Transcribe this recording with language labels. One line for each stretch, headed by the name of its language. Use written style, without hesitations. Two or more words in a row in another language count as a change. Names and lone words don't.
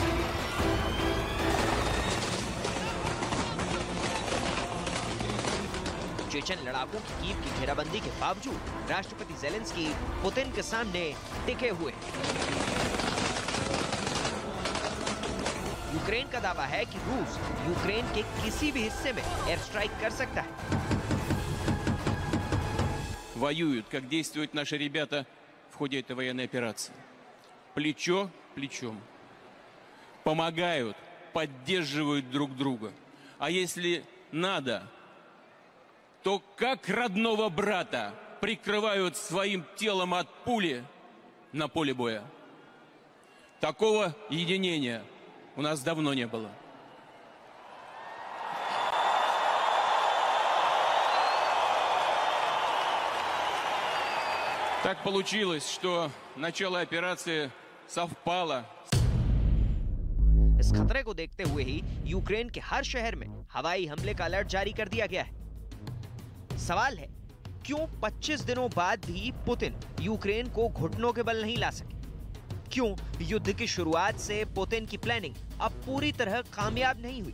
Hindi: चेचन लड़ाकों की कीव की घेराबंदी के बावजूद राष्ट्रपति ज़ेलेंस्की पुतिन के सामने टिके हुए हैं। यूक्रेन का दावा है कि रूस यूक्रेन के किसी भी हिस्से में
English: air strike
Hindi: कर सकता है।
Russian: Воюют, как действуют наши ребята в ходе этой военной операции. Плечо к плечу. Помогают, поддерживают друг друга. А если надо, то как родного брата прикрывают своим телом от пули на поле боя. Такого единения у нас давно не было. Так получилось, что начало операции совпало.
Hindi: इस खतरे को देखते हुए ही यूक्रेन के हर शहर में हवाई हमले का अलर्ट जारी कर दिया गया है। सवाल है, क्यों 25 दिनों बाद भी पुतिन यूक्रेन को घुटनों के बल नहीं ला सके? क्यों युद्ध की शुरुआत से पुतिन की प्लानिंग अब पूरी तरह कामयाब नहीं हुई?